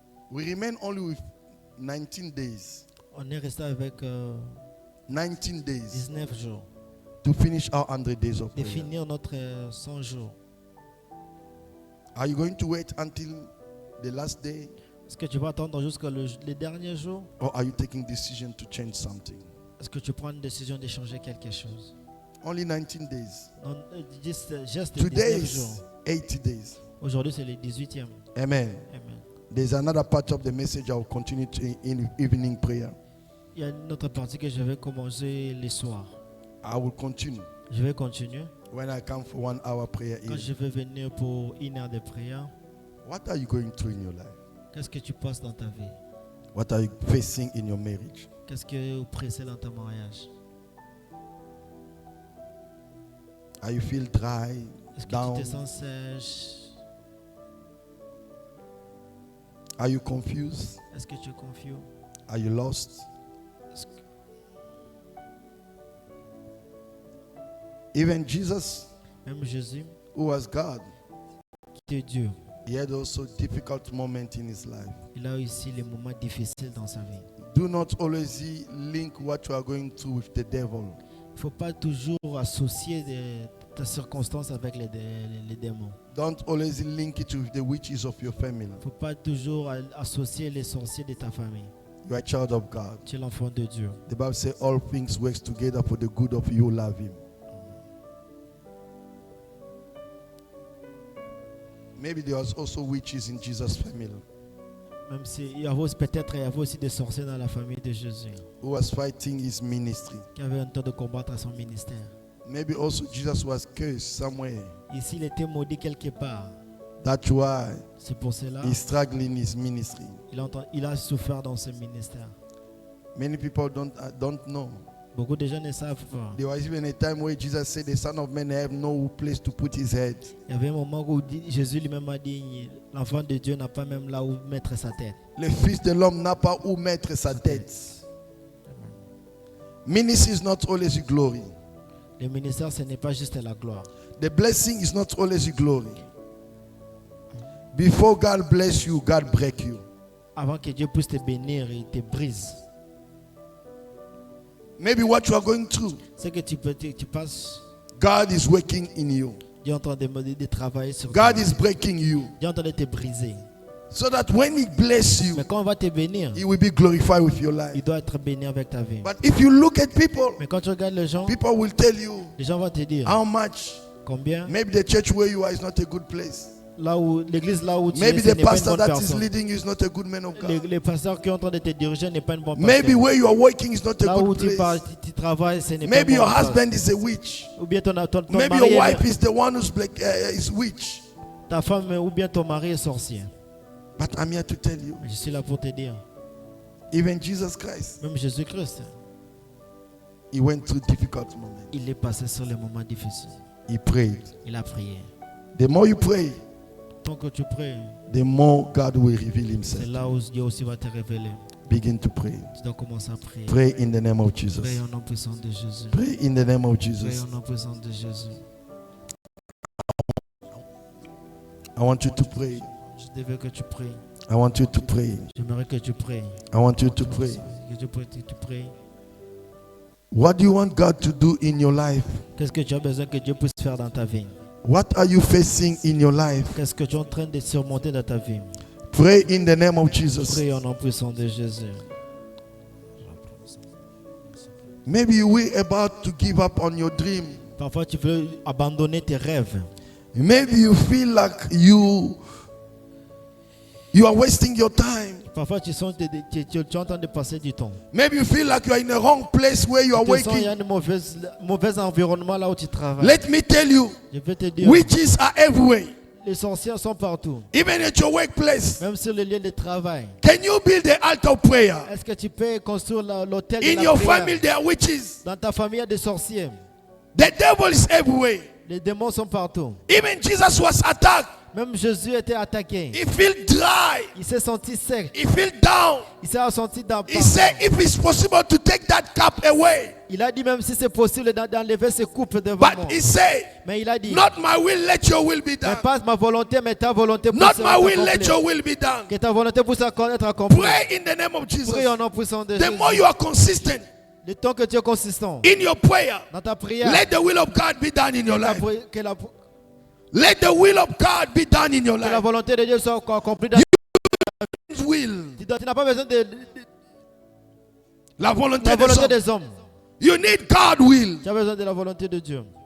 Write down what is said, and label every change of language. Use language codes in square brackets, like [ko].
[en] We remain only with 19 days. [fr] On est resté avec [en] 19 days [fr] 19 jours. [en] to finish our 100 days of [fr] De [en] prayer. [fr] finir notre 100 jours. [en] Are you going to wait until the last day, [fr] Est-ce que tu vas attendre jusqu'à les derniers jours? [en] or are you taking decision to change something? [fr] Est-ce que tu prends une décision de changer quelque chose? [en] Only 19 days. [fr] Non, juste les [en] Today [fr] 19 [en] is [fr] jours. [en] 80 days. [fr] Aujourd'hui, c'est le 18e. [en] Amen. [fr] Amen. [en] There's another part of the message I will continue to in evening prayer. [fr] Il y a une autre partie que je vais commencer le soir. [en] I will continue [fr] Je vais continuer. [en] when I come for 1 hour prayer. [fr] Quand je vais venir pour 1 heure de prière, [en] What are you going through in your life? [fr] qu'est-ce que tu passes dans ta vie? [en] What are you facing in your marriage? [fr] Qu'est-ce que vous pressez dans ton mariage? [en] Are you feel dry, [fr] Est-ce que [en] down? [fr] tu te sens sèche? [en] Are you confused? [fr] Est-ce que tu es confus? [en] Are you lost? [fr] Est-ce que- [en] Even Jesus, [fr] Même Jésus, [en] who was God, [fr] qui est Dieu, [en] he had also difficult moments in his life. [fr] il a aussi les moments difficiles dans sa vie. [en] Do not always link what you are going through with the devil. [fr] Il ne faut pas toujours associer ta circonstance avec les démons. [en] Don't always link it with the witches of your family. [fr] Il ne faut pas toujours associer les sorciers de ta famille. [en] You are a child of God. [fr] Tu es l'enfant de Dieu. [en] The Bible says all things work together for the good of you who love him. Maybe there was also witches in Jesus' family [fr] Même si peut-être il y avait aussi des sorciers dans la famille de Jésus [en] who was fighting his ministry. [fr] qui avaient un temps de combattre à son ministère. [en] Maybe also Jesus was cursed somewhere. [fr] Ici, il était maudit quelque part. [en] That's why [fr] C'est pour cela [en] he's struggling in his ministry. [fr] il a souffert dans ce ministère. [en] Many people don't know. [fr] Beaucoup de gens ne savent pas. [en] There was even a time where Jesus said the Son of Man have no place to put his head. [fr] Il y avait un moment où Jésus lui-même a dit l'enfant de Dieu n'a pas même là où mettre sa tête. Le Fils de l'homme n'a pas où mettre sa tête. [en] Ministry is not always glory. [fr] Le ministère, ce n'est pas juste la gloire. [en] The blessing is not always glory. Before God bless you, God break you. [fr] Avant que Dieu puisse te bénir, il te brise. [en] Maybe what you are going through, [fr] Ce que tu passes, [en] God is working in you. [fr] Dieu est en train de travailler sur toi. [en] God is breaking you. [fr] Dieu est en train de te briser. [en] So that when he bless you, [fr] Mais quand on va te bénir, [en] he will be glorified with your [fr] il [en] life. [fr] doit être béni avec ta vie. [en] But if you look at people, [fr] Mais quand tu regardes les gens [en] people will tell you [fr] vont te dire [en] how much. [fr] combien. [en] Maybe the church where you are is not a good place. [fr] Là où l'église là où tu [en] Maybe [fr] es, ce [en] the [fr] n'est pas une [en] pastor [fr] bonne [en] that is [fr] personne. [en] leading you is not a good man of God. [fr] Les pasteurs qui sont en train de te diriger n'est pas une bonne [en] Maybe [fr] personne. [en] where you are working is not a [fr] Là où [en] good place. [fr] tu travailles, ce n'est pas une [en] Maybe [fr] bonne [en] your [fr] place. [en] husband is a witch. [fr] Ou bien ton [en] Maybe [fr] mari [en] your wife is the one who's is witch. [fr] ta femme ou bien ton mari est sorcier. [en] But I'm here to tell you, [fr] Je suis là pour te dire, [en] even Jesus Christ, [fr] même Jésus-Christ, [en] he went through difficult moments. [fr] il est passé sur les moments difficiles. [en] He prayed. [fr] Il a prié. [en] The more you pray, [fr] Tant que tu pries, [en] the more God will reveal [fr] c'est [en] himself. [fr] là où Dieu aussi va te révéler. [en] Begin to pray. [fr] Tu dois commencer à prier. [en] Pray in the name of [fr] Prie [en] Jesus. [fr] au nom puissant de Jésus. [en] Pray in the name of [fr] Prie [en] Jesus. [fr] au nom puissant de Jésus. [en] I want you to pray. [fr] Je veux que tu pries. [en] I want you to pray. [fr] J'aimerais que tu pries. [en] I want you to pray. [fr] Que tu pries. [en] What do you want God to do in your life? [fr] Qu'est-ce que tu as besoin que Dieu puisse faire dans ta vie? [en] What are you facing in your life? [fr] Qu'est-ce que tu es en train de surmonter dans ta vie? [en] Pray in the name of Jesus. [fr] Prie au nom puissant de Jésus. [en] Maybe you were about to give up on your dream. [fr] Parfois, tu veux abandonner tes rêves. [en] Maybe you feel like you are wasting your time. [fr] Parfois, tu es en train de passer du temps. [en] Maybe you feel like you are in the wrong place where you are [fr] Tu sens qu'il y a [en] working. [fr] un mauvais environnement là où tu travailles. [en] Let me tell you, [fr] Je vais te dire, [en] witches are everywhere, [fr] les sorciers sont partout. [en] even at your workplace. [fr] Même sur le lieu de travail. [en] Can you build the altar of prayer? [fr] Est-ce que tu peux construire l'hôtel de [en] In [fr] la [en] your [fr] prière? [en] family, there are witches. [fr] Dans ta famille, il y a des sorciers. [en] The devil is everywhere. [fr] Les démons sont partout. [en] Even Jesus was attacked. [fr] Même Jésus était attaqué. [en] He felt dry. [fr] Il s'est senti sec. [en] He felt down. [fr] Il s'est senti dans [en] He said, if it's possible to take that cup away. [fr] Il a dit même si c'est possible d'enlever ces coupes devant moi. [en] But he said, [fr] Mais il a dit, [en] not my will, let your will be [fr] mais [en] done. [fr] pas ma volonté, mais ta volonté puisse [en] Not [fr] être [en] my will, let [fr] accomplie. [en] your will be done. [fr] Que ta volonté puisse être accomplie. [en] Pray in the name of Jesus. [fr] Prie au nom puissant de [en] The more [fr] Jésus. [en] you are consistent [fr] Le temps que tu es consistant [en] in your prayer, [fr] dans ta prière, [en] let the will of God be done in your life. [fr] que [en] Let the will of God be done in your [fr] la [en] life. [fr] volonté de Dieu soit accomplie dans [en] His will. [fr] tu n'as pas besoin de La volonté la des volonté hommes. des hommes. [en] You need God's will. [fr] Tu as besoin de la volonté de Dieu.